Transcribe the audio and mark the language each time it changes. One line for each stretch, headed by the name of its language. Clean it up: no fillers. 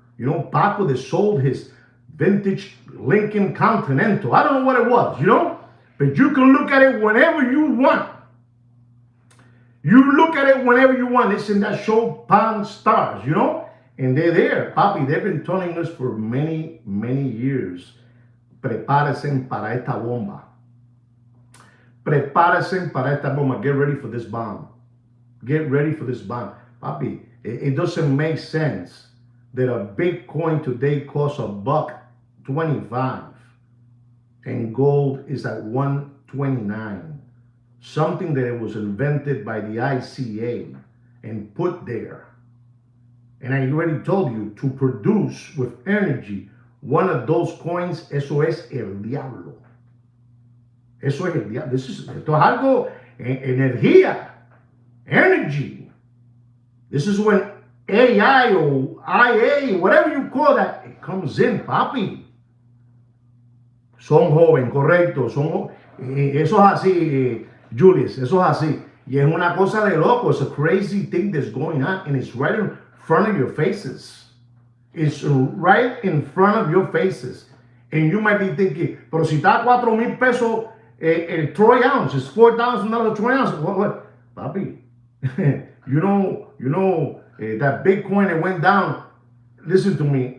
English: Paco that sold his vintage Lincoln Continental. I don't know what it was, but you can look at it whenever you want. You look at it whenever you want. It's in that show, Pawn Stars, and they're there, papi. They've been telling us for many, many years.
Spanish: Prepárense para esta bomba. Prepárense para esta bomba.
English: Get ready for this bomb. Get ready for this bomb. Papi, it doesn't make sense that a Bitcoin today costs $1.25 and gold is at $1.29. Something that it was invented by the ICA and put there. And I already told you, to produce with energy one of those coins,
Spanish: eso es el diablo. Eso es el diablo. Esto es algo, energía, energy.
English: This is when AI or IA, whatever you call that, it comes in, papi.
Spanish: Son joven, correcto. Eso es así, Julius, eso es así. Y es una cosa de loco.
English: It's a crazy thing that's going on, and it's right in front of your faces. It's right in front of your faces. And you might be thinking,
Spanish: pero si está a 4,000 pesos el troy ounce,
English: it's $4,000 troy ounce. What? Papi, you know that Bitcoin that went down. Listen to me.